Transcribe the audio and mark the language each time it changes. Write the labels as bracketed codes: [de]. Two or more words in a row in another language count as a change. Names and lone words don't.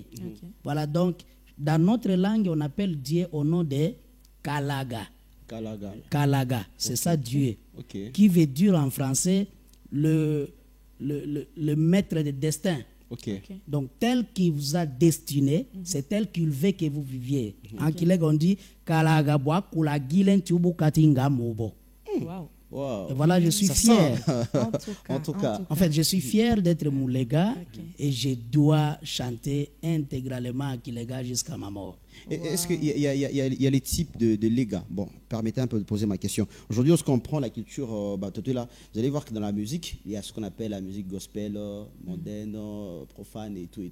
[fr] Voilà, donc, dans notre langue, on appelle Dieu au nom de Kalaga. Kalaga. Kalaga, c'est ça Dieu. Ok. Qui veut dire en français le maître de destin. Ok. Donc, tel qu'il vous a destiné, c'est tel qu'il veut que vous viviez. En Kileg, on dit [lea] Kalaga boa kula gilen tubu katinga mobo. [fr] Wow. Wow. Et voilà, je suis Ça fier. sent. En tout cas. En fait, je suis fier d'être Moulega et je dois chanter intégralement en Kilega jusqu'à ma mort. Est-ce qu'il y a les types de légas? Bon, permettez un peu de poser ma question. Aujourd'hui, lorsqu'on prend la culture là, vous allez voir que dans la musique, il y a ce qu'on appelle la musique gospel, mondaine, profane et tout.